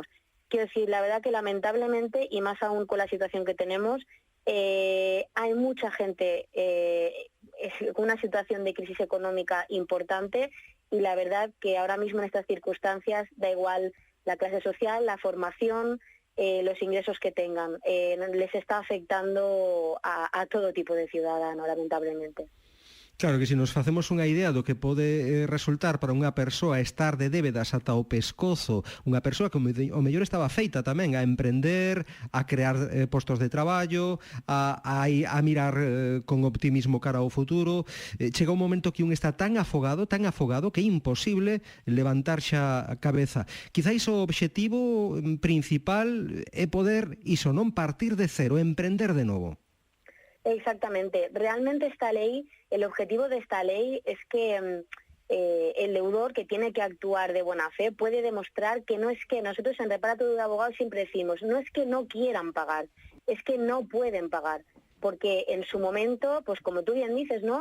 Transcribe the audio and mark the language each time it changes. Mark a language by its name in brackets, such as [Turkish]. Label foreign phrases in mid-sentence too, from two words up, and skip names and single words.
[Spanish] Quiero decir, la verdad que lamentablemente, y más aún con la situación que tenemos, hay mucha gente con una situación de crisis económica importante y la verdad que ahora mismo en estas circunstancias da igual la clase social, la formación, los ingresos que tengan. Les está afectando a todo tipo de ciudadano, lamentablemente. [Galician] Claro que se nos facemos unha idea do que pode resultar para unha persoa estar de débedas ata o pescozo, unha persoa que o mellor estaba feita tamén a emprender, a crear postos de traballo, a mirar con optimismo cara ao futuro, chega un momento que un está tan afogado que é imposible levantar xa a cabeza. Quizáis o obxectivo principal é poder iso, non partir de cero, emprender de novo. [Spanish] Exactamente. Realmente esta ley, el objetivo de esta ley es que el deudor que tiene que actuar de buena fe puede demostrar que no es que nosotros en Reparto de Abogados siempre decimos, no es que no quieran pagar, es que no pueden pagar. Porque en su momento, pues como tú bien dices, ¿no?